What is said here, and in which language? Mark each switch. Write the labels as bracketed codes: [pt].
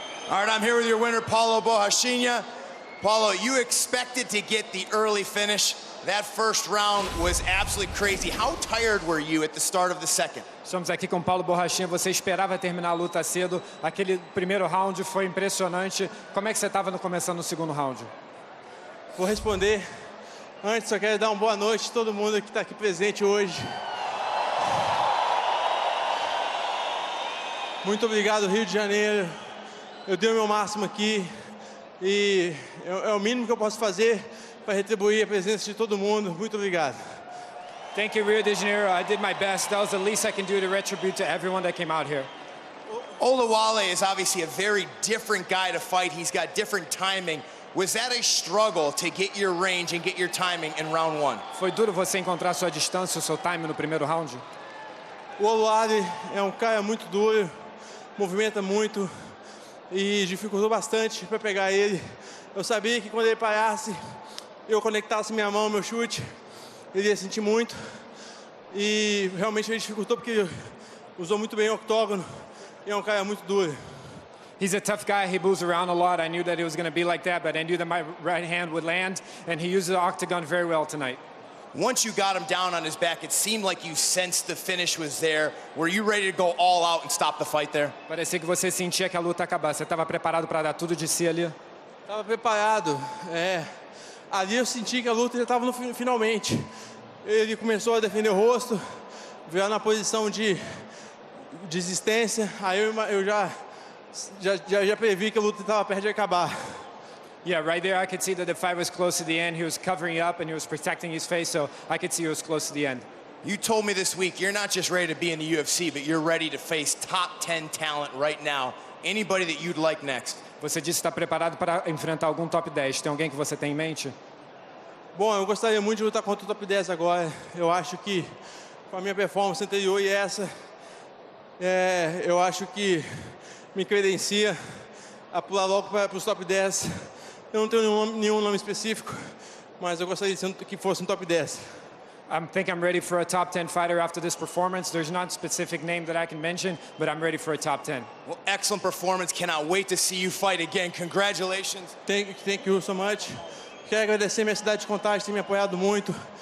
[en] All right, I'm here with your winner, Paulo Bohashinia. Paulo, you expected to get the early finish. That first round was absolutely crazy. How tired were you at the start of the second? [pt] Estamos aqui com Paulo Bohashinia. Você esperava terminar a luta cedo. Aquele primeiro round foi impressionante. Como é que você estava começando no segundo round? Vou responder. Antes, só quero dar uma boa noite a todo mundo que está aqui presente hoje. Muito obrigado, Rio de Janeiro. Eu dei o meu máximo aqui e é o mínimo que eu posso fazer para retribuir a presença de todo mundo. Muito obrigado. [en] Thank you, Rio de Janeiro. I did my best. That was the least I can do to retribute to everyone that came out here. Holloway is obviously a very different guy to fight. He's got different timing. Was that a struggle to get your range and get your timing in round 1? [pt] Foi duro você encontrar sua distância, o seu time no primeiro round? O Holloway é cara muito duro, movimenta muito e dificultou bastante para pegar ele. Eu sabia que quando ele parasse, eu conectasse minha mão, meu chute, ele ia sentir muito. E realmente ele dificultou porque ele usou muito bem o octógono e é cara muito duro. [en] He's a tough guy. He moves around a lot. I knew that it was going to be like that, but I knew that my right hand would land, and he used the octagon very well tonight. Once you got him down on his back, it seemed like you sensed the finish was there. Were you ready to go all out and stop the fight there? [pt] Parecia que você sentia que a luta acabar. Você estava preparado para dar tudo de si ali? Estava preparado. Ali eu senti que a luta já estava no finalmente. Ele começou a defender o rosto, veio na posição de desistência. Aí eu já previ que a luta estava perto de acabar. [en] Yeah, right there I could see that the fight was close to the end. He was covering up and he was protecting his face, so I could see he was close to the end. You told me this week you're not just ready to be in the UFC, but you're ready to face top 10 talent right now. Anybody that you'd like next? [pt] Você disse que está preparado para enfrentar algum top 10. Tem alguém que você tem em mente? Bom, eu gostaria muito de lutar contra o top 10 agora. Eu acho que com a minha performance anterior e essa, eu acho que me credencia a pular logo para os top 10. Eu não tenho nenhum nome específico, mas eu gostaria que fosse um top 10. [en] I think I'm ready for a top 10 fighter after this performance. There's not a specific name that I can mention, but I'm ready for a top 10. Well, excellent performance. Cannot wait to see you fight again. Congratulations. Thank you so much. [pt] Quero agradecer minha cidade de Contagem, tem me apoiado muito.